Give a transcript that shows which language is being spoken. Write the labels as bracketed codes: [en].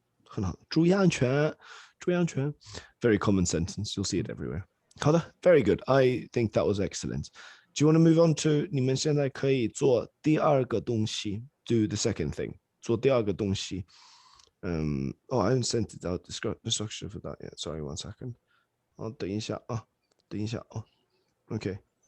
[zh] 很好，注意安全，注意安全。 [en] Very common sentence. You'll see it everywhere. 好的 very good. I think that was excellent. Do you want to move on to 你们现在可以做第二个东西 do the second thing 做第二个东西 oh I haven't sent it out the structure for that yet. Sorry, 1 second. [zh] 等一下啊，等一下哦 okay.